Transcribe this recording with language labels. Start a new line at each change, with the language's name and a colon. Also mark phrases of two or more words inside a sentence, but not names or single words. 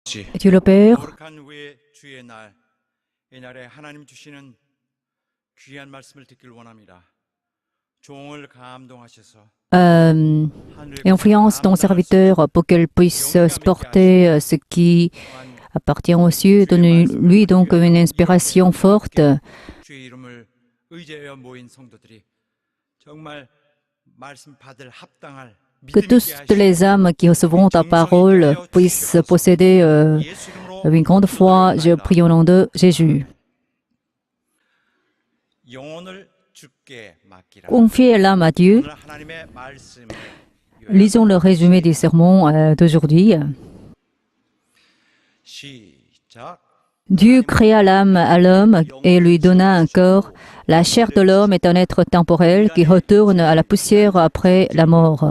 French: Dieu le Père,
Korean: 거룩한 후의 주의 날, 이 날에 하나님 주시는 귀한 말씀을 듣길 원합니다. 종을 감동하셔서
French: influence ton serviteur pour qu'elle puisse supporter ce qui appartient aux cieux. Donne-lui donc une inspiration forte.
Korean: 주의 이름을 의지하여 모인 성도들이 정말 말씀 받을 합당할
French: Que toutes les âmes qui recevront ta parole puissent posséder une grande foi. Je prie au nom de Jésus.
Korean: 영혼을 주께 맡기라.
French: Confiez l'âme à Dieu.
Korean: 오늘 하나님의 말씀을
French: Lisons le résumé du sermon d'aujourd'hui.
Korean: 시작.
French: Dieu créa l'âme à l'homme et lui donna un corps. La chair de l'homme est un être temporel qui retourne à la poussière après la mort.